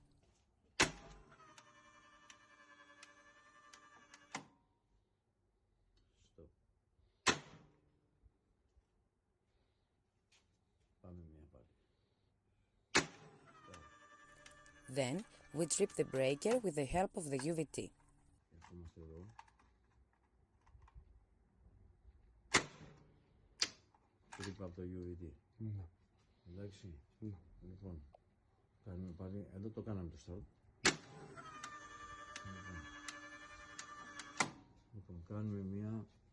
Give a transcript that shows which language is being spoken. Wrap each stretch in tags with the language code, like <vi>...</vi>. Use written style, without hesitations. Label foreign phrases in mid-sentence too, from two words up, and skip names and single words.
<en>Then, we trip the breaker with the help of the UVT.</en> <el>Τρύπα από το UVT. Εντάξει. Λοιπόν, κάνουμε πάλι. Εδώ το κάναμε το start. Λοιπόν, κάνουμε μία...</el>